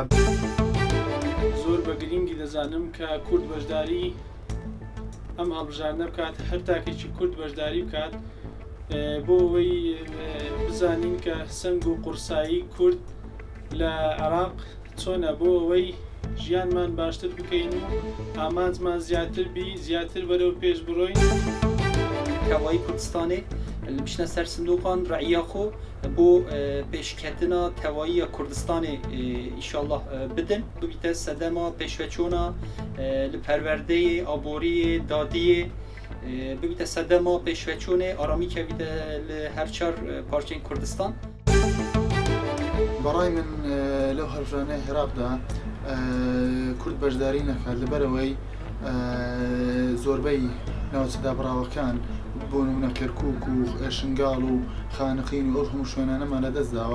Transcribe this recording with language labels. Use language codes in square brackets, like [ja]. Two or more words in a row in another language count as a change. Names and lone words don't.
[ckb] زۆر بە گرنگی دەزانم کە کورد بەشداری ئەم هەڵبژاردنە بکات، هەر تاکێکی کورد بەشداری بکات بۆ ئەوەی بزانین کە سنگ و قورسایی کورد لە عێراق چۆنە، بۆ ئەوەی ژیانمان باشتر بکەین و ئامانجمان زیاتر بی، زیاتر بەرەو پێش بڕۆین. [ku] تەواوی کوردستانê li bişne ser sindoqan re'iya xwe bo pêşketina tewaiya Kurdistanê înşallah bidin. Bite sedema pêşveçûna li perwerdeyê, aboriyê, dadiyê bite sedema pêşveçûnê aramîke bide li her çar parçeyên Kurdistan. [ckb] برای من لو هەڵبژاردنە عێراقدا کورد بەشداری نەکات لەبەرەوەی زۆربەی ناوچەدا بڕاوەکان بۆ نمونە کەرکووک و شنگاڵ و خانقین و ئەو هەموو شوێنانەمان لەدەست داوە.